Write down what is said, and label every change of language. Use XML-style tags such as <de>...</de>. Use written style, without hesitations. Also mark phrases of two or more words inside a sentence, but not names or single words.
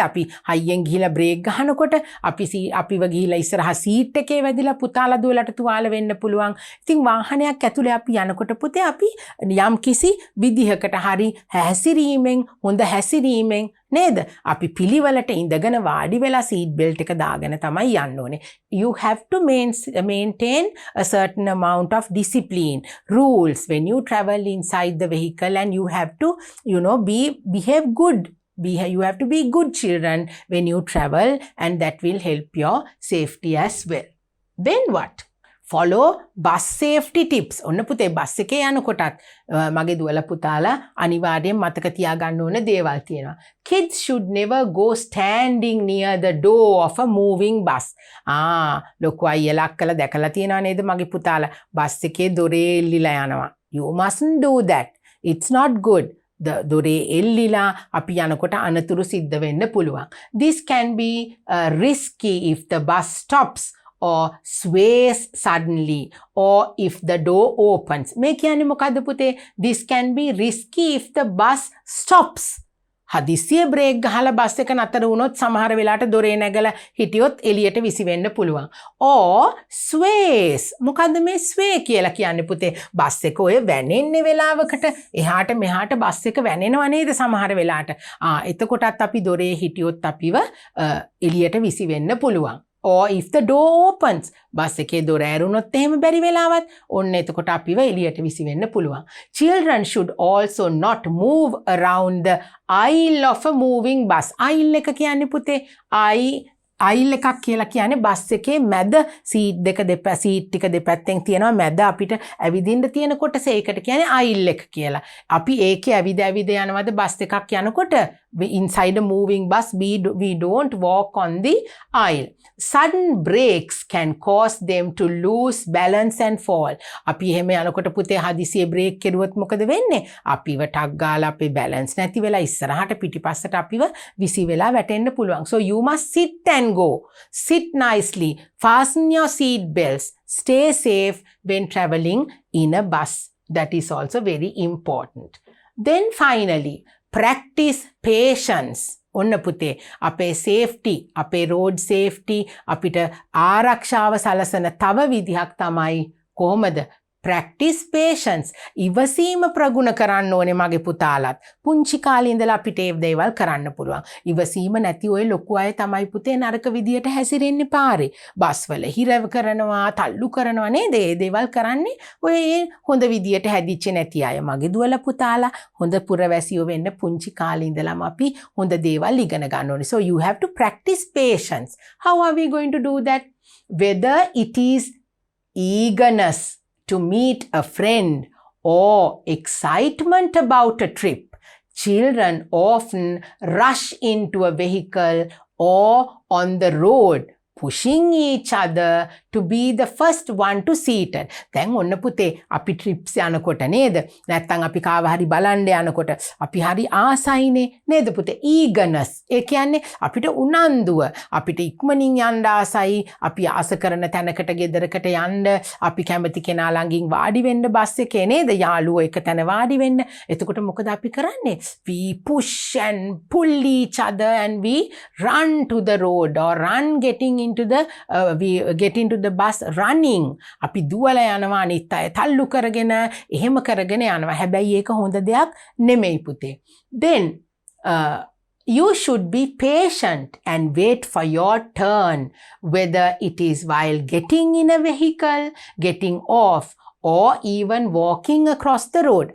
<si>අපි හයියෙන් ගිහිල්ලා බ්‍රේක් ගහනකොට අපිව ගිහිල්ලා ඉස්සරහ සීට් එකේ වැදිලා පුතාලා දුවලට තුවාල වෙන්න පුළුවන්. ඉතින් වාහනයක් ඇතුලේ අපි යනකොට පුතේ අපි යම් කිසි විදිහකට හරි හැසිරීමෙන් හොඳ හැසිරීමෙන් නේද? අපි පිළිවෙලට ඉඳගෙන වාඩි වෙලා</si> <en>seat belt</en> <si>එක දාගෙන තමයි යන්න ඕනේ.</si> <en>You have to maintain a certain amount of discipline, rules when you travel inside the vehicle, and you have to behave good. You have to be good children when you travel, and that will help your safety as well. Then what? Follow bus safety tips.</en> <si>ඔන්න පුතේ බස් එකේ යනකොටත් මගේ දුවලා පුතාලා අනිවාර්යෙන් මතක තියාගන්න ඕන දේවල් තියෙනවා.</si> <en>Kids should never go standing near the door of a moving bus.</en> <si>ලොකු අයියලා අක්කලා දැකලා තියෙනවා නේද මගේ පුතාලා බස් එකේ දොරේ එල්ලිලා යනවා.</si> <en>You mustn't do that. It's not good.</en> <si>දොරේ එල්ලිලා අපි යනකොට අනතුරු සිද්ධ වෙන්න පුළුවන්.</si> <en>This can be risky if the bus stops or sways suddenly, or if the door opens.</en> <si>මේ කියන්නේ මොකද්ද පුතේ?</si> <en>This can be risky if the bus stops.</en> <si>හදිසියෙ බ්‍රේක් ගහලා බස් එක නතර වුණොත් සමහර වෙලාවට දොරේ නැගලා හිටියොත් එළියට විසි වෙන්න පුළුවන්.</si> <en>or sways.</en> <si>මොකද්ද මේ sway කියලා කියන්නේ පුතේ? බස් එක ඔය වැනෙන්නේ වෙලාවකට එහාට මෙහාට බස් එක වැනෙනවා නේද සමහර වෙලාවට. එතකොටත් අපි දොරේ හිටියොත් අපිව එළියට විසි වෙන්න පුළුවන්.</si> <en>or if the door opens.</en> <si>බස් එකේ දොර ඇරුණොත් එහෙම බැරි වෙලාවත් ඔන්න එතකොට අපිව එළියට විසි වෙන්න පුළුවන්.</si> <en>Children should also not move around the aisle of a moving bus.</en> <si>aisle එක කියන්නේ පුතේ අයිල් එකක් කියලා කියන්නේ බස් එකේ මැද සීට් ටික දෙපැත්තෙන් තියෙනවා මැද අපිට ඇවිදින්න තියෙන කොටස ඒකට කියන්නේ අයිල් එක කියලා. අපි ඒකේ ඇවිද යනවාද බස් එකක් යනකොට</si> <en>inside a moving bus we don't walk on the aisle. Sudden breaks can cause them to lose balance and fall.</en> <si>අපි එහෙම යනකොට පුතේ හදිසියෙ බ්‍රේක් කෙරුවොත් මොකද වෙන්නේ? අපිව ටක් ගාලා අපේ බැලන්ස් නැති වෙලා ඉස්සරහට පිටිපස්සට අපිව විසි වෙලා වැටෙන්න පුළුවන්.</si> <en>So you must sit and go. Sit nicely. Fasten your seat belts. Stay safe when traveling in a bus. That is also very important. Then finally, practice patience.</en> <si>ඔන්න පුතේ අපේ safety, අපේ</si> <en>road safety</en> <si>අපිට ආරක්ෂාව සලසන තව විදිහක් තමයි කොහොමද?</si> <en>Practice patience.</en> <si>ඉවසීම ප්‍රගුණ කරන්න ඕනේ මගේ පුතාලත්. පුංචි කාලේ ඉඳලා අපිට ඒ දේවල් කරන්න පුළුවන්. ඉවසීම නැති ඔය ලොකු අය තමයි පුතේ නරක විදියට හැසිරෙන්නේ පාරේ. බස් වල හිරව කරනවා, තල්ලු කරනවා නේද? ඒ දේවල් කරන්නේ ඔය හොඳ විදියට හැදිච්ච නැති අය. මගේ දුවලා පුතාලා හොඳ පුරවැසියෝ වෙන්න පුංචි කාලේ ඉඳලාම අපි හොඳ දේවල් ඉගෙන ගන්න ඕනේ.</si> <en>So you have to practice patience. How are we going to do that? Whether it is eagerness to meet a friend or excitement about a trip, children often rush into a vehicle or on the road, pushing each other to be the first one to seat it.</en> <si>දැන් ඔන්න පුතේ අපි trips යනකොට නේද? නැත්තම් අපි කාව හරි බලන්න යනකොට අපි හරි ආසයිනේ නේද පුතේ? eagerness. ඒ කියන්නේ අපිට උනන්දුව. අපිට ඉක්මනින් යන්න ආසයි. අපි ආස කරන තැනකට ගෙදරකට යන්න අපි කැමති කෙනා ළඟින් වාඩි වෙන්න බස් එකේ නේද? යාළුවෝ එක තැන වාඩි වෙන්න. එතකොට මොකද අපි කරන්නේ?</si> <en>We push and pull each other and we run to the road or run we get into the bus running.</en> <si>අපි දුවලා යනවා අනිත් අය තල්ලු කරගෙන එහෙම කරගෙන යනවා. හැබැයි ඒක හොඳ දෙයක් නෙමෙයි පුතේ.</si> <en>Then you should be patient and wait for your turn, whether it is while getting in a vehicle, getting off, or even walking across the road.</en>